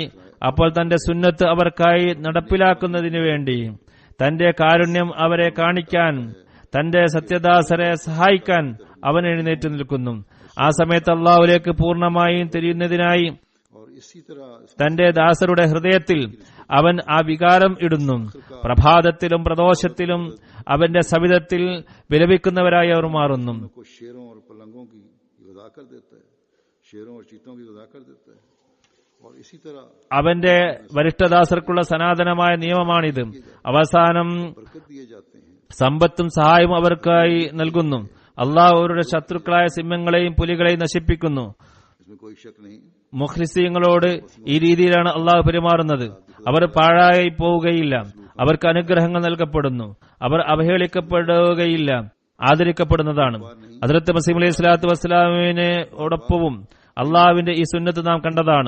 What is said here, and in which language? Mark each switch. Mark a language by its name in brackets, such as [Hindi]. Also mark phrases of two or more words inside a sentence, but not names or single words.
[Malayalam] അപ്പോൾ തന്റെ സുന്നത്ത് അവർക്കായി നടപ്പിലാക്കുന്നതിനു വേണ്ടി, തന്റെ കാരുണ്യം അവരെ കാണിക്കാൻ, തന്റെ സത്യദാസരെ സഹായിക്കാൻ അവൻ എഴുന്നേറ്റ് നിൽക്കുന്നു. ആ സമയത്ത് അള്ളാഹുവിലേക്ക് പൂർണ്ണമായും തിരിയുന്നതിനായി തന്റെ ദാസരുടെ ഹൃദയത്തിൽ അവൻ ആ വികാരം ഇടുന്നു. പ്രഭാതത്തിലും പ്രദോഷത്തിലും അവന്റെ സവിധത്തിൽ വിലപിക്കുന്നവരായി അവർ മാറുന്നു. [Hindi] को शेरों और पलंगों की ग़िज़ा कर देता है, शेरों और चीतों की ग़िज़ा कर देता है. और इसी तरह [Malayalam] അവന്റെ വരിഷ്ഠദാസർക്കുള്ള സനാതനമായ നിയമമാണിത്. അവസാനം [Hindi] बरकत दिए जाते हैं. [Malayalam] സമ്പത്തും സഹായവും അവർക്കായി നൽകുന്നു. അള്ളാഹു അവരുടെ ശത്രുക്കളായ സിംഹങ്ങളെയും പുലികളെയും നശിപ്പിക്കുന്നു. [Hindi] इसमें कोई शक नहीं. [Malayalam] മുഖ്ലിസീങ്ങളോട് ഈ രീതിയിലാണ് അള്ളാഹു പെരുമാറുന്നത്. അവർ പാഴായി പോവുകയില്ല, അവർക്ക് അനുഗ്രഹങ്ങൾ നൽകപ്പെടുന്നു, അവർ അവഹേളിക്കപ്പെടുകയില്ല, ആദരിക്കപ്പെടുന്നതാണ്. ഹദ്റത്ത് മസീഹ് [Arabic] عليه الصلاة [Malayalam] വസ്സലാമിനോടൊപ്പവും അള്ളാഹുവിന്റെ ഈ സുന്നത്ത് നാം കണ്ടതാണ്.